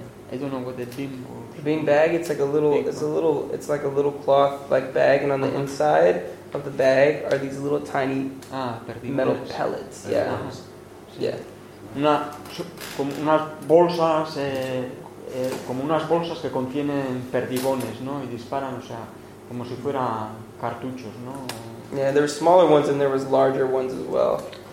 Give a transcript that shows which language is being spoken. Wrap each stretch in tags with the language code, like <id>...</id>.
<en>I don't know what the beam was. Beam bag, it's like a little cloth like bag, and on the inside of the bag are these little tiny metal pellets.</en> <es>Unas bolsas, como unas bolsas que contienen perdigones, ¿no? Y disparan, o sea, como si fueran cartuchos, ¿no?</es> <en>Yeah, there were smaller ones and there was larger ones as well.</en>